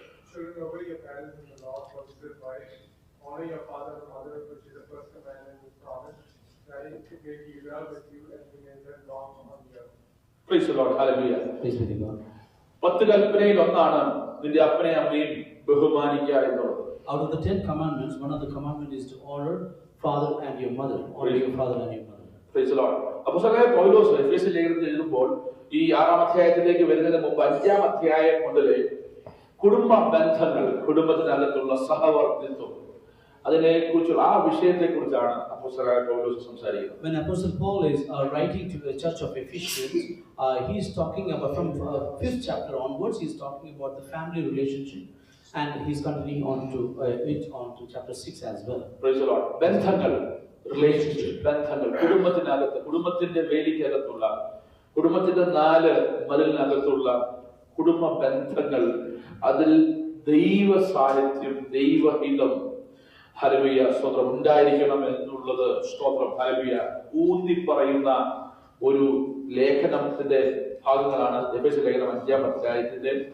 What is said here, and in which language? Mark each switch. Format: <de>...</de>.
<en>Children, obey your parents in the Lord, for this is right. Honor your father and mother, which is the first commandment with promise, that it may be well with you and you may live long on the earth. Praise the Lord. Hallelujah. Praise be to God.</en> <ml>10 കൽപ്പനയിൽ ഒന്നാണ് നിന്റെ അപ്പനെ അമ്മയും ബഹുമാനിക്കുക എന്നുള്ളത്.</ml> <en>Out of the 10 commandments, one of the commandments is to honor father and your mother. Honor your father and your mother. Praise the Lord.</en> <ml>അപ്പോസ്തലനായ പൗലോസ് എഫേസ്യ ലേഖനത്തിൽ എഴുതുമ്പോൾ ഈ 6-ാം അധ്യായത്തിലേക്ക് വരുന്നതിന് മുമ്പ് 5-ാം അധ്യായം മുതൽ കുടുംബ ബന്ധങ്ങൾ, കുടുംബത്തിനകത്തുള്ള സഹവർത്തിത്വം, അതിനെക്കുറിച്ചുള്ള ആ വിഷയത്തെക്കുറിച്ചാണ് അപ്പോസ്തലനായ പൗലോസ് സംസാരിക്കുന്നത്.</ml> <en>When Apostle Paul is writing to the church of Ephesians, he is talking about from 5th chapter onwards. He is talking about the family relationship, and he is continuing on to chapter 6 as well. Praise the Lord.</en> <ml>ബന്ധങ്ങൾ, relationship, ബന്ധങ്ങൾ, കുടുംബത്തിനകത്ത്, കുടുംബത്തിന്റെ വേലിക്കകത്തുള്ള, കുടുംബത്തിന്റെ 4 മതിലിനകത്തുള്ള കുടുംബ ബന്ധങ്ങൾ, അതിൽ ദൈവ സാന്നിധ്യം, ദൈവഹിതം, ഹല്ലേലൂയ, സ്തോത്രം ഉണ്ടായിരിക്കണം എന്നുള്ളത്, സ്തോത്രം, ഹല്ലേലൂയ, ഊന്നി പറയുന്ന ഒരു ലേഖനത്തിന്റെ ഭാഗങ്ങളാണ് എഫേസ്യ ലേഖനം 5-ാം അധ്യായത്തിന്റെ</ml>